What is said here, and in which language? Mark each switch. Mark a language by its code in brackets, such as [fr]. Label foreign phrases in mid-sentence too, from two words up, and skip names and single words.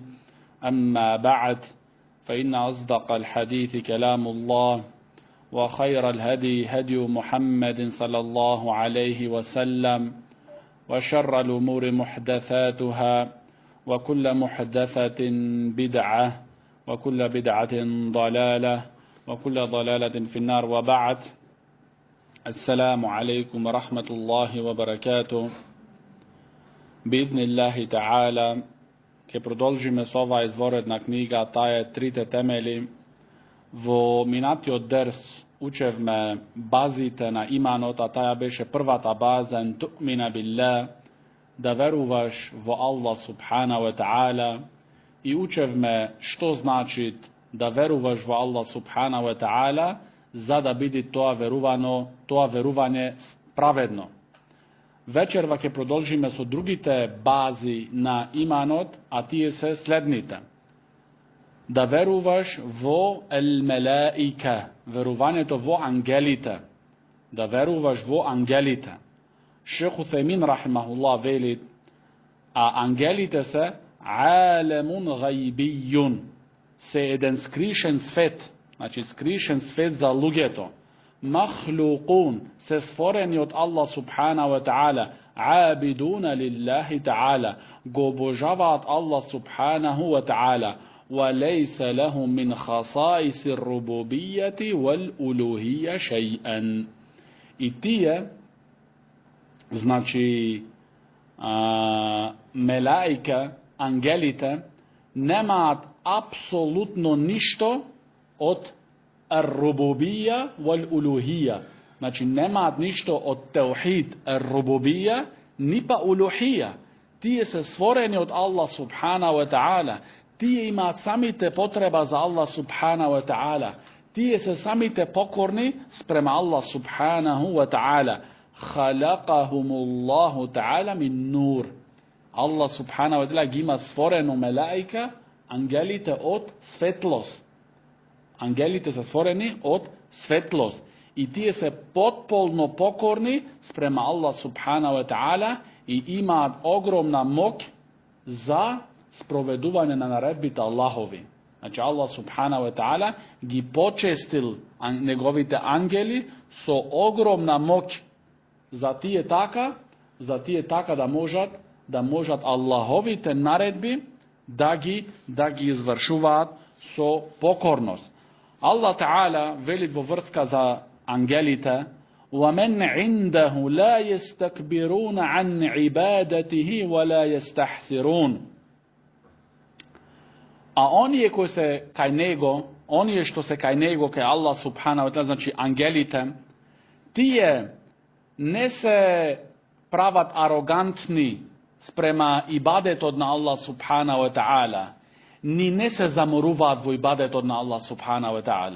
[ar] أما بعد، فإن أصدق الحديث كلام الله، وخير الهدي هدي محمد صلى الله عليه وسلم، وشر الأمور محدثاتها، وكل محدثة بدعة، وكل بدعة ضلالة، وكل ضلالة في النار. وبعد، السلام عليكم ورحمة الله وبركاته. بإذن الله تعالى, [mk] ke продолжиме со ова изворедна книга, таа е Трите темели. Во минатиот дерс учевме базите на иманот, а таа беше првата база, [ar] أن تؤمن بالله, [mk] да веруваш во Аллах [ar] سبحانه وتعالى, [mk] и учевме што значи да веруваш во Аллах [ar] سبحانه وتعالى, [mk] за да биде тоа верување праведно. Вечерва ќе продолжиме со другите бази на иманот, а тие се следните. Да веруваш во ел-мелаика, верувањето во ангелите. Да веруваш во ангелите. Шейх Утхаймин рахимахуллах вели, а ангелите се [ar] عالم غيبي, [mk] се еден скришен свет. Значи, скришен свет за луѓето. Махлуқун, се створени од Аллах [ar] سبحانه وتعالى, عابدون لله تعالى, [mk] го обожаваат Аллах [ar] سبحانه وتعالى, وليس لهم من خصائص الربوبية والألوهية شيئا. [mk] И тие, значи, мелаика, ангелите, немаат апсолутно ништо од [ar] الربوبية والألوهية. [mk] Значи, немаат ништо од [ar] توحيد الربوبية, [mk] ни па улухија. Тие се створени од Аллах [ar] سبحانه وتعالى. [mk] Тие имаат самите потреба за Аллах [ar] سبحانه وتعالى. [mk] Тие се самите покорни спрема Аллах [ar] سبحانه وتعالى. خلقهم الله تعالى من نور. [mk] Аллах [ar] سبحانه وتعالى [mk] ги има створено мелаика, ангелите од светлост. Ангелите се створени од светлост. И тие се потполно покорни спрема Аллах [ar] سبحانه وتعالى [mk] и имаат огромна моќ за спроведување на наредбите Аллахови. Значи, Аллах [ar] سبحانه وتعالى [mk] ги почестил неговите ангели со огромна моќ за тие така да можат Аллаховите наредби да ги извршуваат со покорност. Allah Ta'ala veli во врска за ангелите: [ar] وَمَنْ عِنْدَهُ لَا يَسْتَكْبِرُونَ عَنْ عِبَادَتِهِ وَلَا يَسْتَحْسِرُونَ. [mk] А оние кои се кај него, оние што се кај него, кај Allah [ar] سبحانه وتعالى, [mk] значи ангелите, тие не се прават арогантни спрема ибадетот на Allah [ar] سبحانه وتعالى, [mk] ни не се заморуваат во ибадетот на Аллах [ar] سبحانه وتعالى.